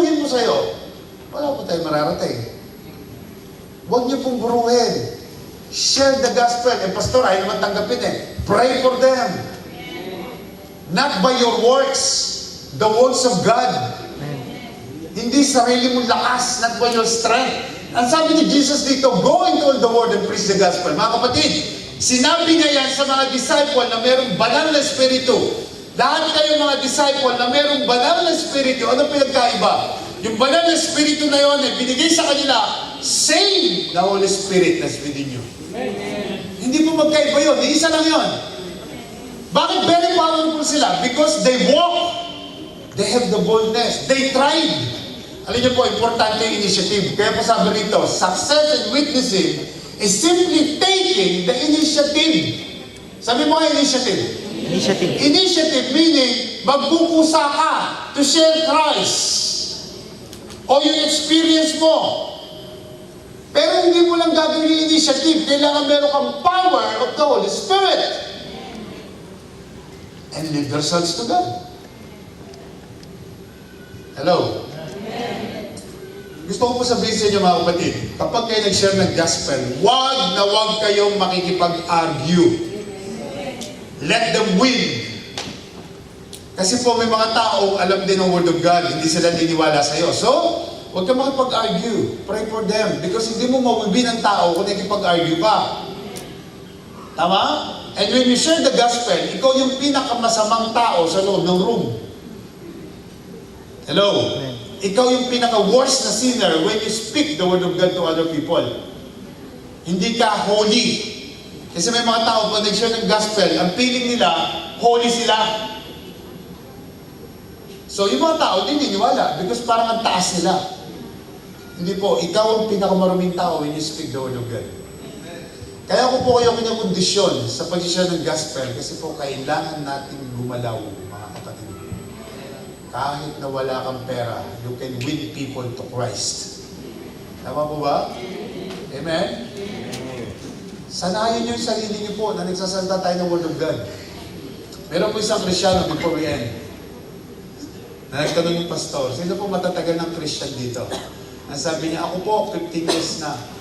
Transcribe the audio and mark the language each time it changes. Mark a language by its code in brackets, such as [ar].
[tl] sa'yo, wala po tayong mararating. Huwag niyo pong buruhin. [en] Share the gospel. [tl] Eh, pastor, ayaw naman tanggapin eh. [en] Pray for them. Not by your works, the works of God. [tl] Hindi sarili mong lakas, [en] not by your strength. [tl] Ang sabi ni Jesus dito, [en] go into all the world and preach the gospel. [tl] Mga kapatid, sinabi niya yan sa mga disciple na mayroong banal na espiritu. Lahat kayo mga disciple na mayroong banal na espiritu. Ano pinagkaiba? Yung banal na espiritu na yun ay binigay sa kanila, [en] same the Holy Spirit that's within you. [tl] Hindi po magkaiba yun. Isa lang yun. Bakit very powerful sila? [en] Because they walk. They have the boldness. They tried. [tl] Alam niyo po, importante yung initiative. Kaya po sabi rito, [en] success and witnessing is simply taking the initiative. [tl] Sabi mo nga initiative. [en] Initiative. [tl] Initiative meaning, magbukusa ka to share Christ. O yung experience mo. Pero hindi mo lang gagawin yung initiative. Kailangan meron kang power of the Holy Spirit. [en] And lead yourselves to God. Hello? [tl] Gusto ko po sabihin sa inyo mga kapatid, kapag kayo nag-share ng gospel, wag na wag kayong makikipag-argue. [en] Let them win. [tl] Kasi po may mga taong alam din ng Word of God, hindi sila niniwala sa iyo. So, huwag kang makipag-argue. [en] Pray for them. [tl] Because hindi mo mawibin ang tao kung nakipag-argue pa. Tama? [en] And when you share the gospel, [tl] ikaw yung pinakamasamang tao sa loob ng room. [en] Hello? [tl] Ikaw yung pinaka-worst na sinner [en] when you speak the Word of God to other people. [tl] Hindi ka holy. Kasi may mga tao pag nag-share ng gospel, ang feeling nila, holy sila. So yung mga tao, hindi niniwala because parang ang taas nila. Hindi po, ikaw ang pinakamaruming tao [en] when you speak the Word of God. [tl] Kaya ko po kayo kinakondisyon sa pag-share ng gospel kasi po kailangan natin gumalaw, mga kapatid. Kahit na wala kang pera, [en] you can win people to Christ. [tl] Tama po ba? Amen? Sanayin niyo yung sarili niyo po na nagsasalita tayo ng Word of God. Meron po isang Kristyano [en] before we end. [tl] Na nagtanong yung pastor, sino po matatagal ng Christian dito? Ang sabi niya, ako po, 15 years na.